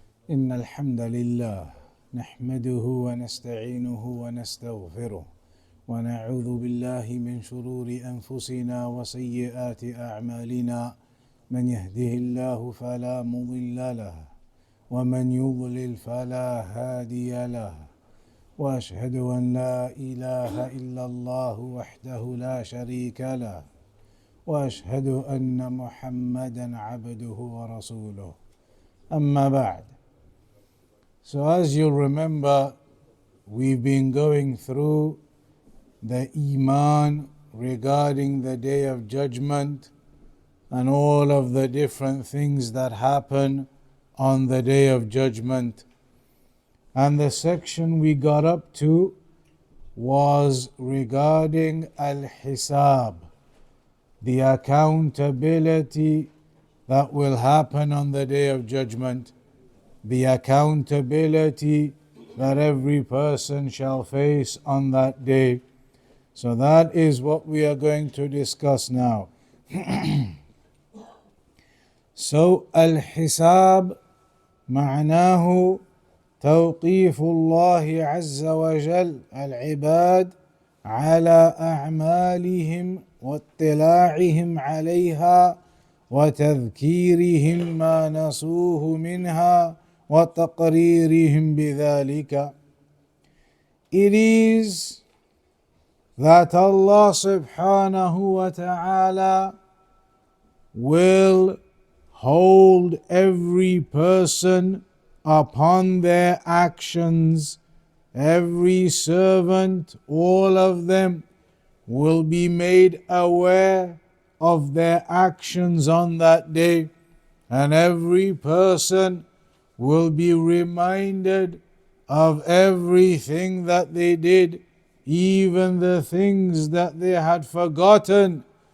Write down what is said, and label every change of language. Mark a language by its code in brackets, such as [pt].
[ar] إن الحمد لله نحمده ونستعينه ونستغفره ونعوذ بالله من شرور أنفسنا وسيئات أعمالنا، من يهده الله فلا مضل له ومن يضلل فلا هادي له، وأشهد أن لا إله إلا الله وحده لا شريك له، وأشهد أن محمدا عبده ورسوله. أما بعد. [en] So as you remember, we've been going through the Iman regarding the Day of Judgment and all of the different things that happen on the Day of Judgment. And the section we got up to was regarding Al-Hisab, the accountability that will happen on the Day of Judgment, the accountability that every person shall face on that day. So that is what we are going to discuss now. So [ar] Al-Hisab معناه توقيف الله عز وجل العباد على أعمالهم واطلاعهم عليها وتذكيرهم ما نسوه منها وتقريرهم بذلك. [en] It is that Allah subhanahu wa ta'ala will hold every person upon their actions. Every servant, all of them, will be made aware of their actions on that day, and every person will be reminded of everything that they did, even the things that they had forgotten.